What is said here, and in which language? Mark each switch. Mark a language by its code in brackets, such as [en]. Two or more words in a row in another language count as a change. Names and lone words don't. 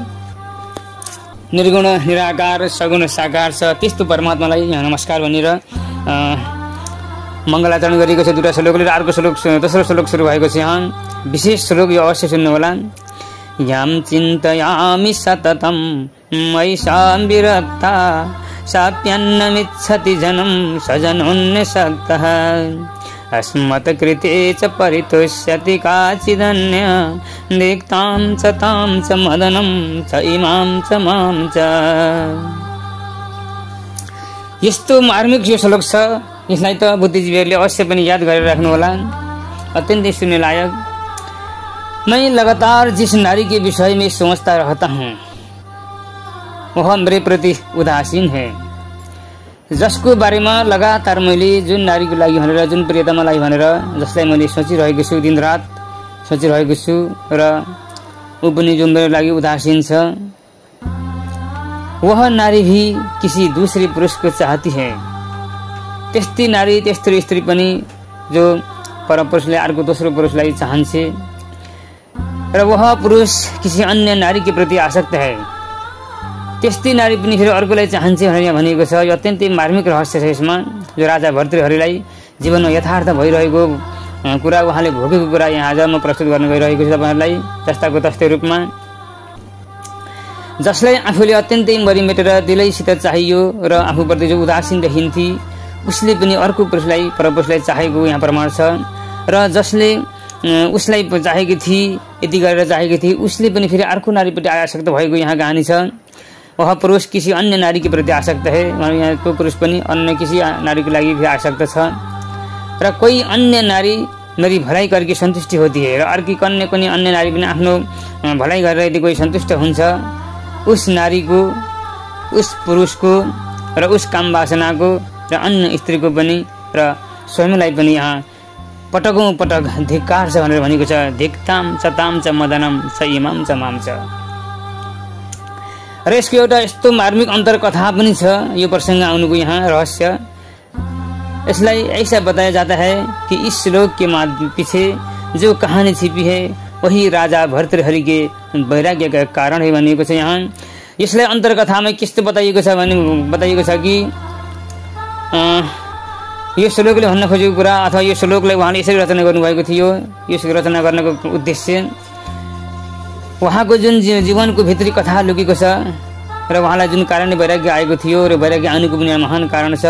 [ne] निर्गुण निराकार सगुण साकार छ, त्यस्तो परमात्मालाई यहाँ नमस्कार भनेर मङ्गलाचरण गरिएको छ 2टा श्लोकले। अर्को श्लोक, दोस्रो श्लोक सुरु भएको छ। यहाँ विशेष श्लोक यो अवश्य सुन्नु होला। [sa] याम चिन्तयामि सततं मयिषां विरक्ता साप्यन्नमिच्छति जनं सजनोन्यसक्तः अस्मत्कृते च परितुष्यति काचिदन्य दिक्तां च तां च मदनं च इमां च मां च। [ne] यस्तो मार्मिक यो श्लोक छ, यसलाई त बुद्धिजीवीहरूले अवश्य पनि याद गरेर राख्नु होला, अत्यन्तै सुन्ने लायक। [hi] मैं लगातार जिस नारी के विषय में सोचता रहता हूँ वह मेरे प्रति उदासीन है। [ne] जसको बारेमा लगातार मैले जुन नारीको लागि भनेर जुन प्रियतमा लागि भनेर जसलाई मैले सोचिरहेको छु, दिनरात सोचिरहेको छु र ऊ पनि जो मेरो लागि उदासीन छ, [hi] वह नारी भी किसी दूसरे पुरुष को चाहती है। [ne] त्यस्तै नारी त्यस्तो स्त्री पनि जो परपुरुषले अर्को दोस्रो पुरुषलाई चाहन्छ र [hi] वह पुरुष किसी अन्य नारी के प्रति आसक्त है। [ne] त्यस्तै नारी पनि फेरि अर्कोलाई चाहन्छ भनेर यहाँ भनिएको छ। यो अत्यन्तै मार्मिक रहस्य छ यसमा, जो राजा भर्तृहरिलाई जीवनमा यथार्थ भइरहेको कुरा, उहाँले भोगेको कुरा यहाँ आज म प्रस्तुत गर्न गइरहेको छु तपाईहरुलाई जस्ताको तस्तै रूपमा। जसलाई आफूले अत्यन्तै मरिमेटेर दिलैसित चाहियो र आफूप्रति जो उदासीन देखिन्थी, उसले पनि अर्को पुरुषलाई परपुरुषलाई चाहेको यहाँ प्रमाण छ। र जसले उसलाई चाहेकी थिए, यति गरेर चाहेकी थिए, उसले पनि फेरि अर्को नारीप्रति आसक्त भएको यहाँ कहानी छ। [hi] वह पुरुष किसी अन्य नारी के प्रति आसक्त है, [ne] यहाँ को पुरुष पनि [hi] अन्य किसी नारी के लागि भी आसक्त छ। [ne] र कोही [hi] अन्य नारी मेरी भलाई करके संतुष्टि होती है, [ne] र अर्की कन्या कुनै अन्य नारी पनि आफ्नो भलाई गरेर यदि कोही सन्तुष्ट हुन्छ, [hi] उस नारी को, उस पुरुष को [ne] र [hi] उस काम वासना को [ne] र [hi] अन्य स्त्री को [ne] पनि र स्वयंलाई पनि यहाँ पटकौं पटक धिक्कार छ भनेर भनेको छ। [sa] धिक्ताम च ताम च मदनम स इमाम च माम च। [ne] र यसको एउटा यस्तो मार्मिक अन्तरकथा पनि छ, यो प्रसंग आउनुको यहाँ रहस्य। [hi] इसलिए ऐसा बताया जाता है कि इस श्लोक के पीछे जो कहानी छिपी है वही राजा भर्तृहरि के वैराग्य का कारण है [ne] भनिएको छ यहाँ। यसलाई अन्तरकथामा कस्तो बताइएको छ भने बताइएको छ कि यो श्लोकले भन्न खोजेको कुरा अथवा यो श्लोकलाई उहाँले यसरी रचना गर्नुभएको थियो। यो रचना गर्नको उद्देश्य उहाँको जुन जीवनको भित्री कथा लुकेको छ र उहाँलाई जुन कारणले वैराग्य आएको थियो र वैराग्य आउनुको पनि महान कारण छ।